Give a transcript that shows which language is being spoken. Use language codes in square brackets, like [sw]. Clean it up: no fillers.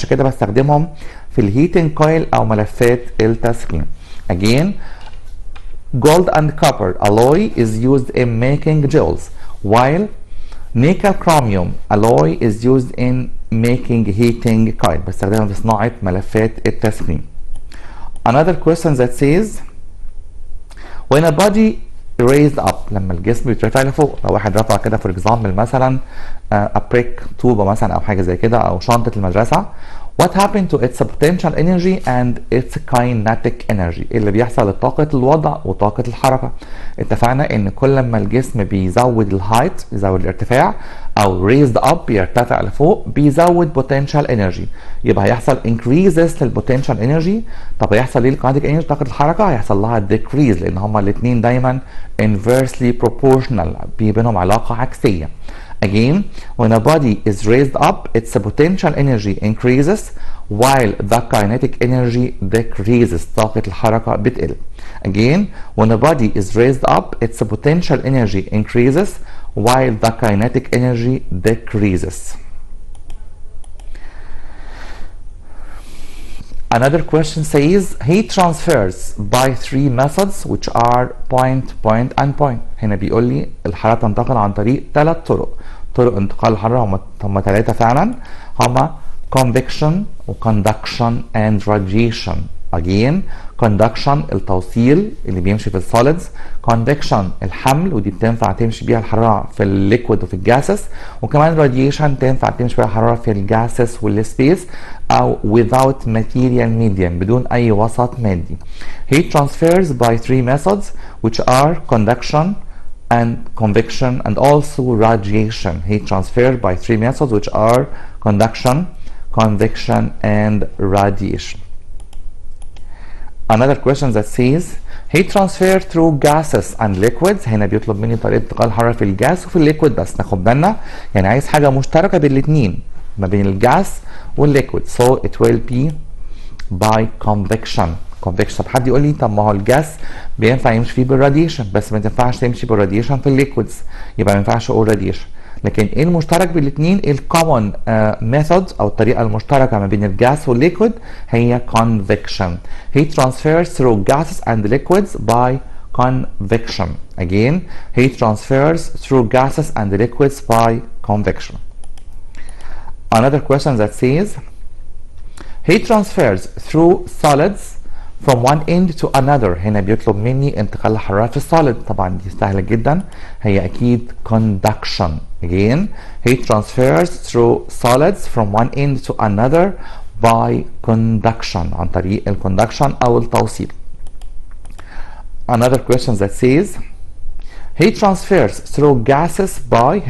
[ar] عشان كده بستخدمهم في الهيتنج كويل أو ملفات التسخين. [en] Again, gold and copper alloy is used in making jewels while nickel chromium alloy is used in making heating coil. [ar] بستخدمها في صناعة ملفات التسخين. [en] Another question that says when a body raised up [ar] لما الجسم بيترفع لفوق. لو واحد رفع كده [en] for example مثلا a brick [ar] طوبة مثلا أو حاجة زي كده أو شنطة المدرسة [en] what happened to its potential energy and its kinetic energy. [ar] اللي بيحصل لطاقة الوضع وطاقة الحركة. اتفقنا ان كل ما الجسم بيزود الهايت بيزود الارتفاع او [en] raised up [ar] بيرتفع لفوق بيزود potential energy. يبقى هيحصل increases للpotential energy. طب هيحصل ليه الkinetic energy طاقة الحركة؟ هيحصل لها decrease لان هما الاتنين دايما inversely proportional بينهم علاقة عكسية. [en] Again, when a body is raised up, its potential energy increases while the kinetic energy decreases. [ar] طاقة الحركة بتقل. [en] Again, when a body is raised up, its potential energy increases while the kinetic energy decreases. Another question says heat transfers by three methods which are point, point and point. [ar] هنا بيقول لي الحرارة تنتقل عن طريق ثلاث طرق. طرق انتقال الحرارة هم ثلاثة فعلا، هما convection و conduction and radiation. Again, conduction التوصيل اللي بيمشي في السوليدز، convection الحمل ودي بتنفع تمشي بيها الحرارة في الليكويد وفي الجاسس، وكمان radiation تنفع تمشي بيها الحرارة في الجاسس والسبيس أو [en] without material medium [ar] بدون أي وسط مادي. [en] Heat transfers by three methods which are conduction and convection and also radiation. Heat transferred by three methods which are conduction, convection and radiation. Another question that says heat transfer through gases and liquids. [ar] هنا بيطلب مني طريقة انتقال الحرارة في الجاس وفي الليكويد، بس ناخد بالنا يعني عايز حاجة مشتركة بين الاثنين ما بين الجاس والليكويد. [en] So it will be by convection. convection. [ar] طب حد يقول لي طب ما هو الجاس بينفع يمشي فيه بالراديشن بس ما تنفعش تمشي بالراديشن في الليكويدز، يبقى ما ينفعش اقول راديشن. لكن ايه المشترك بين الاثنين؟ الكومن ميثود او الطريقه المشتركه ما بين الجاس والليكويد هي convection. [en] Heat transfers through gases and liquids by convection. Again, heat transfers through gases and liquids by convection. Another question that says heat transfers through solids from one end to another. [ar] هنا بيطلب مني انتقال الحرارة في السوليد، طبعا دي سهلة جدا، هي أكيد conduction. [en] Again, heat transfers through solids from one end to another by conduction [ar] عن طريق الconduction أو التوصيل. [en] Another question that says heat transfers through gases by.